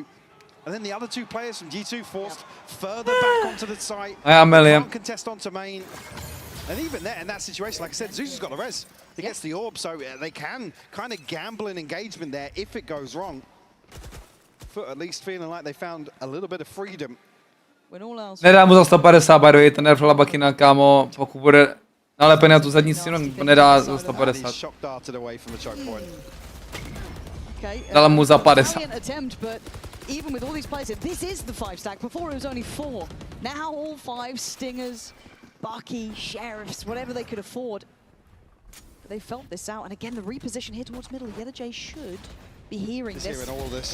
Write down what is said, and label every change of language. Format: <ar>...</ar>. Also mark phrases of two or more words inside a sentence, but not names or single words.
<en>And then the other two players from G2 forced further back onto the site. Can't contest onto main. And even there, in that situation, like I said, Zeus has got the res. He gets the orb, so they can kind of gamble in engagement there if it goes wrong. FUT at least feeling like they found a little bit of freedom.</en> <cs>Nedá mu za 150,</cs> <en>by the way,</en> <cs>ten nerf Labakina, kámo, pokud bude nalepený na tu zadní stranu, nedá za 150. Dala mu za 50.</cs> <en>Even with all these players, this is the 5 stack. Before it was only 4. Now all 5 Stingers, Bucky, Sheriffs, whatever they could afford. But they felt this out, and again the reposition here towards middle. Yetijay should be hearing this. Hearing all this,</en>